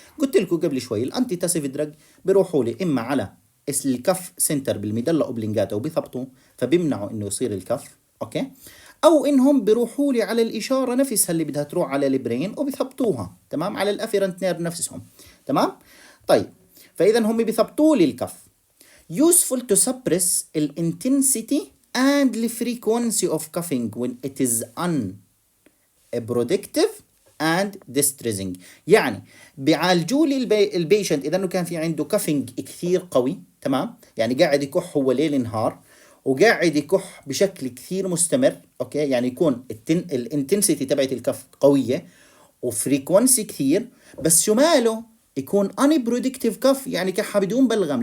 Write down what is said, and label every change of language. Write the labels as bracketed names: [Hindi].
[Arabic] قلت لكم قبل شوي الانتي تاسيف دراج بيروحوا لي اما على الكف سنتر بالميدلا اوبلنجاتا وبيثبطوا فبيمنعوا انه يصير الكف. اوكي، او انهم بيروحوا لي على الاشاره نفسها اللي بدها تروح على البرين وبيثبطوها. تمام، على الافيرنت نيرف نفسهم. تمام. طيب فاذا هم بيثبطوا لي الكف. [English] useful to suppress the intensity and the frequency of coughing when it is unproductive and distressing. [Arabic] يعني بيعالجوا لي البيشنت اذا انه كان في عنده كافينج كثير قوي. تمام، يعني قاعد يكح هو ليل نهار وقاعد يكح بشكل كثير مستمر. اوكي، يعني يكون الانتنسيتي تبعت الكف قويه وفريكونسي كثير، بس شو ماله يكون unproductive كف يعني كحه بدون بلغم.